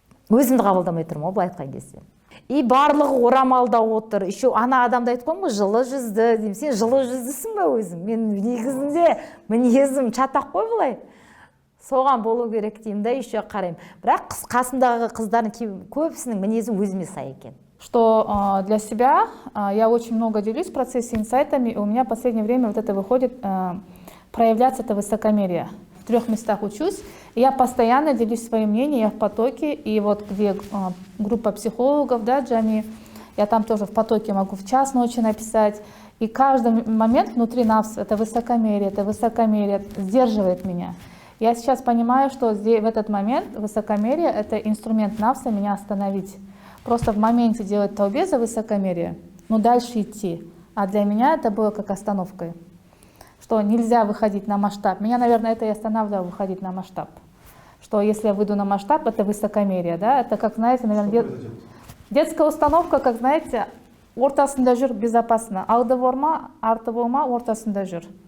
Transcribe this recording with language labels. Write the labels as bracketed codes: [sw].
[kk] Өзімді қабылдамай тұрмын ғой, былай айтқан кезде. И барлығы орамалда отыр. Еще ана адамды айтқан ғой, жылы жүзді деймін. Сен жылы жүздісің ба өзің? Мен негізінде мінезім чатақ қой былай. Соған болу керек деймін да, еще қараймын. Бірақ қасымдағы қыздардың көбісінің мінезі өзіме сай екен. [ru] Что для себя я очень много делюсь в процессе инсайтами, и у меня в последнее время вот это выходит проявляться это высокомерие. В 3 местах учусь, и я постоянно делюсь своим мнением, я в потоке, и вот где группа психологов, да, Джами, я там тоже в потоке могу в час ночи написать, и каждый момент внутри нас это высокомерие сдерживает меня. Я сейчас понимаю, что здесь, в этот момент высокомерие — это инструмент навса меня остановить. Просто в моменте делать таубе за высокомерие, но дальше идти. А для меня это было как остановкой. Что нельзя выходить на масштаб. Меня, наверное, это и останавливало выходить на масштаб. Что если я выйду на масштаб, это высокомерие, да? Это как, знаете, наверное, детская установка, как, знаете, [kk] ортасында жүр [ru] безопасно. [kk] Алды болма, арты болма, ортасында жүр.